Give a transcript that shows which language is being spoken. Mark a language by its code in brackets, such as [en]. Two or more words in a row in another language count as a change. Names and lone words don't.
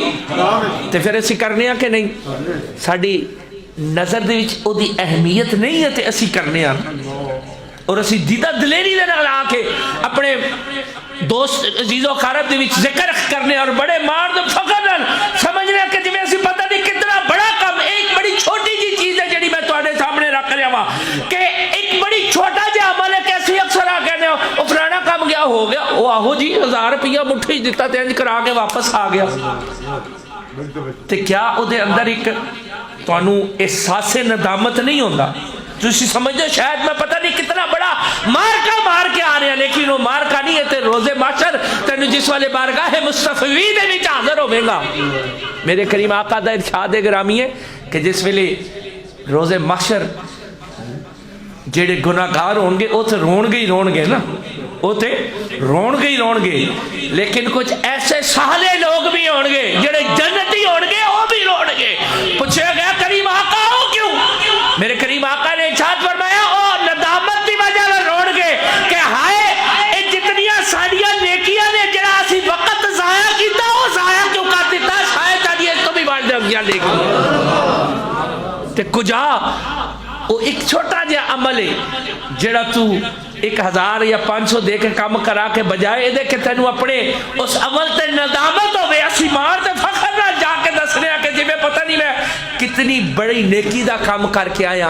[pa] تے پھر اسی کرنے ہیں کہ نہیں ساڑی نظر دے وچ او دی اہمیت نہیں ہے تے اسی کرنے ہیں اور اسی دیدہ دلیری دے نال آ کے اپنے دوست عزیز و اقارب دے وچ ذکر کرنے اور بڑے مار دے فخر نال سمجھنے کہ جویں اسی پتہ نہیں کتنا بڑا کام ایک بڑی چھوٹی جی چیز ہے جڑی میں تواڈے سامنے رکھ رہا ہوں کہ ایک بڑی چھوٹا جہا عمل ہے کہ اسی اکثر آ کہنے او فلانا کام گیا ہو گیا او آہو جی 1000 روپیہ مٹھی دیتا تے انج کرا کے واپس آ گیا. تے کیا او دے اندر ایک تانوں احساس ندامت نہیں ہوندا؟ تسی سمجھو شاید میں پتہ نہیں کتنا بڑا مارکا مار کے آ رہے ہیں لیکن وہ مارکا نہیں ہے تے روزے محشر تینو جس والے بارگاہ مصطفی دے وچ حاضر ہوے گا. میرے کریم آقا دا ارشاد گرامی ہے کہ جس ویلے روزے محشر جڑے گناہگار ہون گے او تے رون گے نا او تے رون گے لیکن کچھ ایسے صالح لوگ بھی ہون گے جڑے جنتی ہون گے او بھی رون گے. پوچھے گیا کریم آقا ہو کیوں؟ میرے کریم آقا نے ارشاد فرمایا او ندامت دی وجہ سے رون گے کہ ہائے اے جتنیاں ساڈیاں نیکیاں نے جڑا اسی وقت ضائع کیتا او ضائع کیوں کر دیتا شاید اج اس تو بھی بڑھ گیا لیکن تے کجا وہ ایک چھوٹا جا عمل ہے جڑا تو 1000 یا 500 دے کے کام کرا کے بجائے دے کہ تینوں اپنے اس عمل تے ندامت ہوئے اسی مار تے فخر نہ جا کے دسنے کہ جی میں پتہ نہیں میں کتنی بڑی نیکی دا کام کر کے آیا.